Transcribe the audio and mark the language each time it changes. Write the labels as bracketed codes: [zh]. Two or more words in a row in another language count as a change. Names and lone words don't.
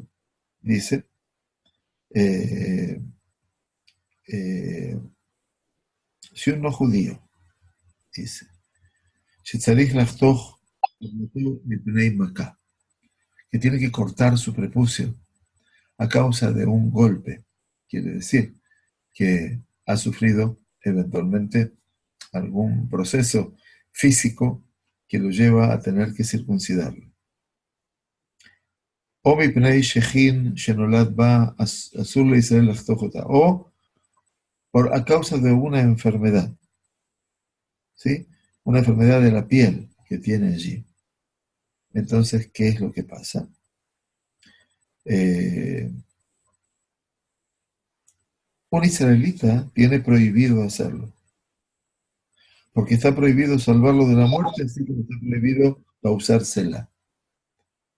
[es] Dice, si un no judío dice, que tiene que cortar su prepucio a causa de un golpe, quiere decir que ha sufrido eventualmente algún proceso físico que lo lleva a tener que circuncidarlo. [he] או מפני שחין שנולד בה אסור לישראל לחתוך אותה, [es] o a causa de una enfermedad, ¿sí? Una enfermedad de la piel que tiene allí. Entonces, ¿qué es lo que pasa? Un israelita tiene prohibido hacerlo, porque está prohibido salvarlo de la muerte, así como está prohibido causársela.